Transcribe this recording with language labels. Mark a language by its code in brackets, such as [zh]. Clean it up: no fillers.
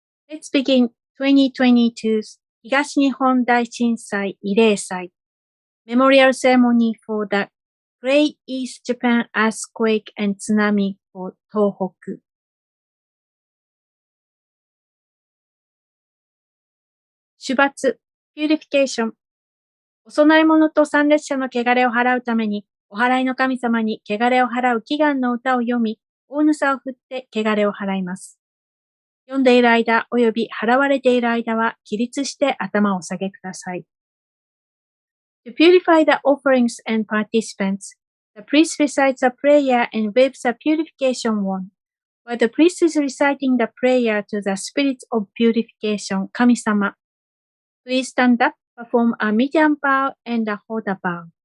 [en] Let's begin 2022's [ja] 東日本大震災慰霊祭 [en] Memorial Ceremony for the Great East Japan Earthquake and Tsunami for Tōhoku. [ja] 主罰 [en] Purification [ja] お供え物と参列者の汚れを払うために、お祓いの神様に汚れを払う祈願の歌を読み、大草を振って汚れを払います。読んでいる間及び払われている間は起立して頭を下げください。 [en] To purify the offerings and participants, the priest recites a prayer and waves a purification wand. While the priest is reciting the prayer to the spirits of purification, 神様, please stand up, perform a medium bow and hold a bow.